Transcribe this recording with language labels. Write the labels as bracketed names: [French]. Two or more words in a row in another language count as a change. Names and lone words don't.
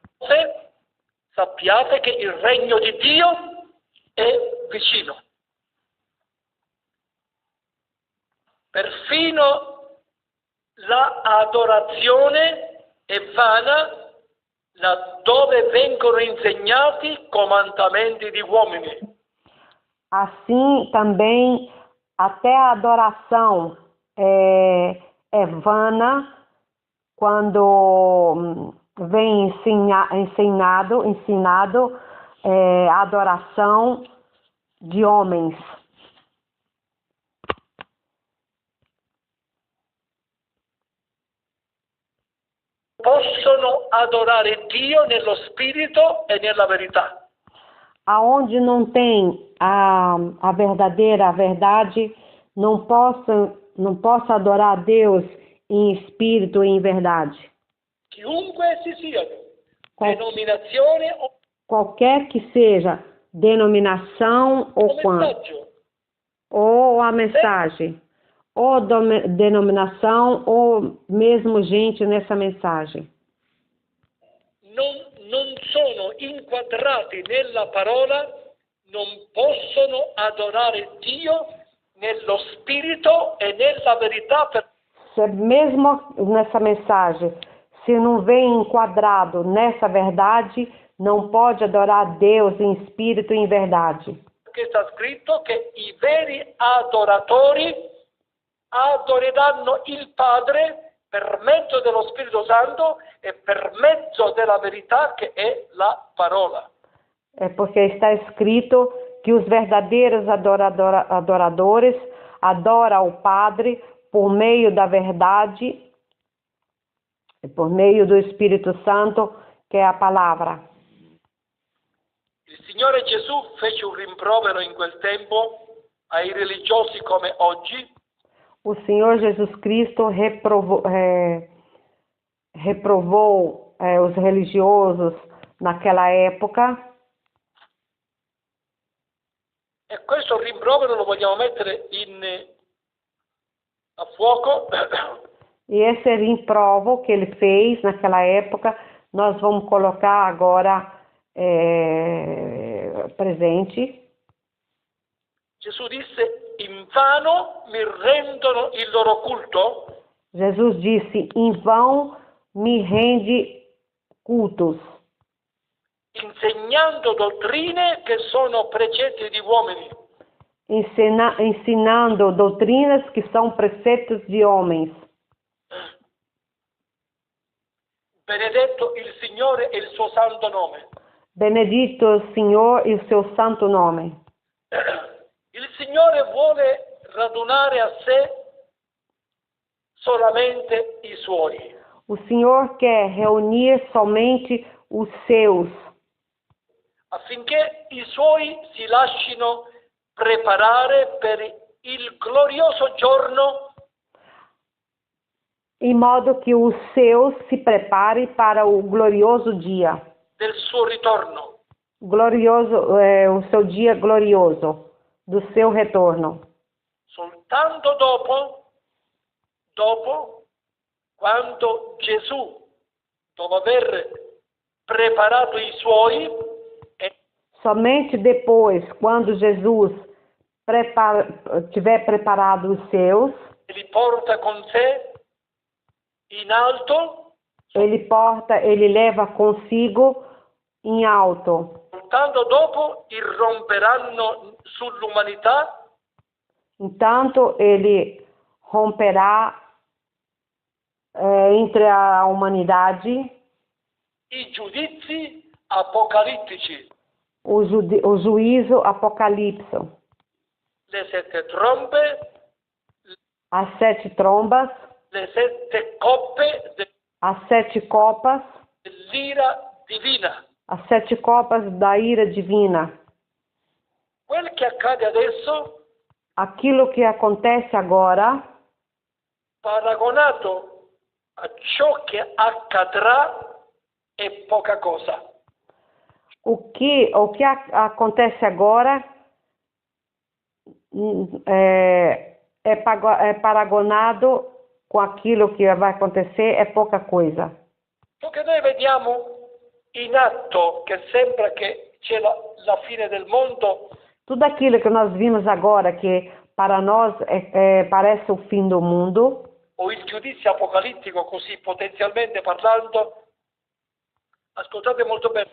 [Italian] sappiate che il regno di Dio è vicino. Perfino la adorazione è vana laddove vengono insegnati comandamenti di uomini. [Portuguese] Assim também até a adoração é vana quando vem ensinado a adoração de homens. [Italian] Possono adorare Dio nello spirito e nella verità. [Portuguese] Aonde não tem a verdade, não possa adorar a Deus em espírito e em verdade. [Italian] Chiunque si siano, denominazione o [Portuguese] Qualquer que seja denominação ou a mensagem, ou denominação, ou mesmo gente nessa mensagem. [Italian] non sono inquadrati nella parola, non possono adorare Dio nello spirito e nella verità. [Portuguese] Mesmo nessa mensagem, se não vem enquadrado nessa verdade, não pode adorar Deus em espírito e em verdade. [Italian] Perché sta scritto che i veri adoratori adoreranno il Padre per mezzo dello Spirito Santo e per mezzo della verità che è la parola. [Portuguese] É porque está escrito que os verdadeiros adoradores adoram o Padre por meio da verdade, por meio do Espírito Santo, que é a palavra. [Italian] Il Signore Gesù fece un rimprovero in quel tempo ai religiosi come oggi. [Portuguese] O Senhor Jesus Cristo reprovou os religiosos naquela época. [Italian] E questo rimprovero lo vogliamo mettere a fuoco. [Portuguese] E esse riprovo que ele fez naquela época, nós vamos colocar agora presente. [Italian] Gesù disse: invano mi rendono il loro culto. [Portuguese] Jesus disse: em vão me rende cultos, [Italian] insegnando dottrine che sono precetti di uomini. [Portuguese] ensinando doutrinas que são preceitos de homens. [Italian] Benedetto il Signore e il suo santo nome. [Portuguese] Benedito o Senhor e o seu santo nome. [Italian] Il Signore vuole radunare a sé solamente i suoi. [Portuguese] O Senhor quer reunir somente os seus, [Italian] affinché i suoi si lascino preparare per il glorioso giorno [Portuguese] em modo que os seus se prepare para o glorioso dia. [Italian] del suo ritorno. [Portuguese] Glorioso, o seu dia glorioso, do seu retorno. [Italian] Soltanto dopo, quando Gesù, dopo aver preparato i suoi, [Portuguese] somente depois, quando Jesus tiver preparado os seus, [Italian] li porta con sé in alto, [Portuguese] ele leva consigo em alto. [Italian] soltanto dopo irromperanno sull'umanità. [Portuguese] Entanto, ele romperá entre a humanidade [Italian] I giudizi apocalittici. [Portuguese] O juízo apocalipse. [Italian] Le 7 trombe. [Portuguese] As 7 trombas. [Italian] Le 7 coppe. [Portuguese] As 7 copas. [Italian] Dell'ira divina. [Portuguese] As 7 copas da ira divina. [Italian] Quel che accade adesso. [Portuguese] Aquilo que acontece agora, [Italian] paragonato a ciò che accadrà, è poca cosa. [Portuguese] O que acontece agora é paragonado com aquilo que vai acontecer, é pouca coisa. [Italian] Ciò che noi vediamo in atto, che sembra che c'è la fine del mondo, [Portuguese] tudo aquilo que nós vimos agora, que para nós parece o fim do mundo, [Italian] o il giudizio apocalittico, così potenzialmente parlando, ascoltate molto bene,